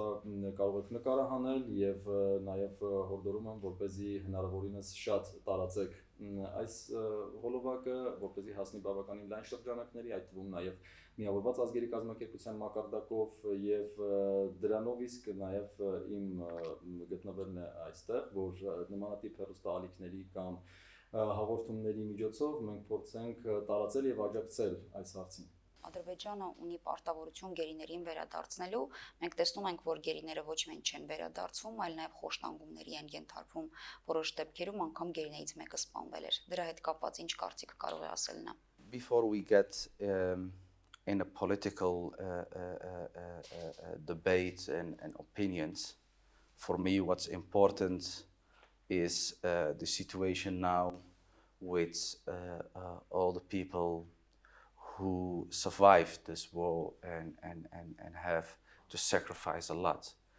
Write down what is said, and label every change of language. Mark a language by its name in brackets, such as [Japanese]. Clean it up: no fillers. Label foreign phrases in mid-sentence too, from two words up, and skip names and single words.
[Armenian] կարող եք նկարահանել եւ նաեւ հորդորում եմ, որպեսզի հնարավորինս շատ տարածեք այս հոլովակը, որպեսզի հասնի բավականին լայն շրջանակների, այդ թվում նաեւ միավորված ազգերի կազմակերպության մակարդակով եւ դրանով իսկ նաեւ իմ գտնվելն է այստեղ, որ նմանատիպ հեռուստաալիքների կամ հաղորդումների միջոցով մենք փորձենք տարածել եւ աջակցել այս հարցին։ Ադրբեջանը ունի պարտավորություն գերիներին վերադարձնելու, մենք տեսնում ենք, որ գերիները ոչ միայն չեն վերադարձվում, այլ նաև խոշտանգումների են ենթարկվում, որոշ դեպքերում անգամ գերիներից մեկը սպանվել էր։ Դրա հետ կապված ինչ կարծիք կարող է ասել նա։ [English] Before we get in a political debate and opinions, for me what's important is the situation now with all the people who survived this war and have to sacrifice a lot.